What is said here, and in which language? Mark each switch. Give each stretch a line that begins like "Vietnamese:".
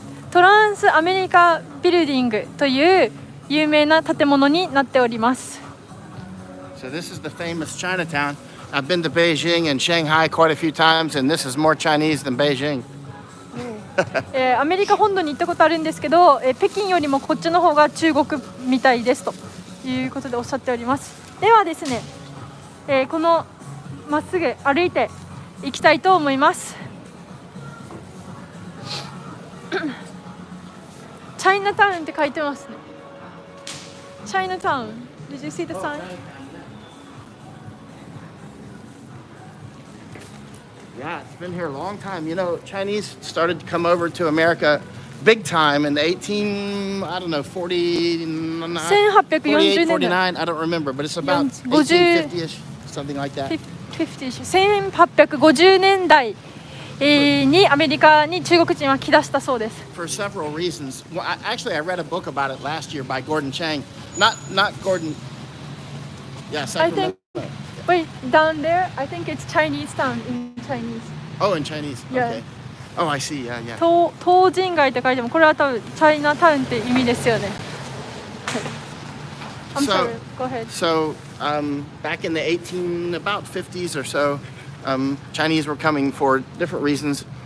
Japanese: トランスアメリカビルディングという有名な建物になっております。
English: So this is the famous Chinatown. I've been to Beijing and Shanghai quite a few times, and this is more Chinese than Beijing.
Japanese: アメリカ本土に行ったことあるんですけど、北京よりもこっちの方が中国みたいですということでおっしゃっております。ではですね、このまっすぐ歩いていきたいと思います。チャイナタウンって書いてますね。
English: チャイナタウン。Did you see the sign? Yeah, it's been here a long time. You know, Chinese started to come over to America big time in the 49, 48, 49, I don't remember, but it's about 1850-ish, something like that.
Japanese: 1850年代にアメリカに中国人は来だしたそうです。
English: For several reasons. Well, actually, I read a book about it last year by Gordon Chang. Not Gordon. Yeah, Sacramento. Wait, down there, I think it's Chinatown in Chinese. Oh, in Chinese. Yeah. Okay. Oh, I see. Yeah, yeah.
Japanese: 東人街って書いてもこれは多分チャイナタウンって意味ですよね。
English: I'm sorry. Go ahead. So, back in the about 50s or so, Chinese were coming for different reasons.